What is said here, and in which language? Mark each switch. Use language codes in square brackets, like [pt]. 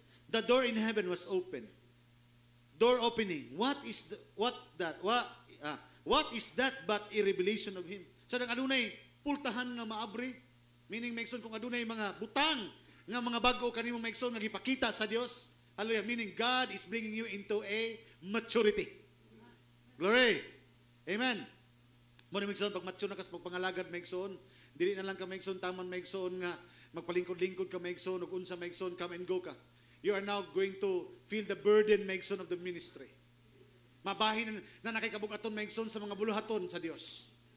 [en] The door in heaven was open. Door opening. What is that but a revelation of Him? [ceb] So nang adunay pultahan nga maabri. Meaning maigsoon kung adunay mga butang nga mga bago kanimo maigsoon nga gipakita sa Dios. Hallelujah. [en] Meaning God is bringing you into a maturity. [ceb] Glory. Amen. Mo ni maigsoon pag mature na kas pagpangalagad maigsoon, dili na lang ka maigsoon taman maigsoon nga magpalingkod-lingkod ka maigsoon ug unsa maigsoon [en] come and go [ceb] ka. [en] You are now going to feel the burden maigsoon of the ministry. [ceb] Mabahin na nakikabug-aton maigsoon sa mga buluhaton sa Dios.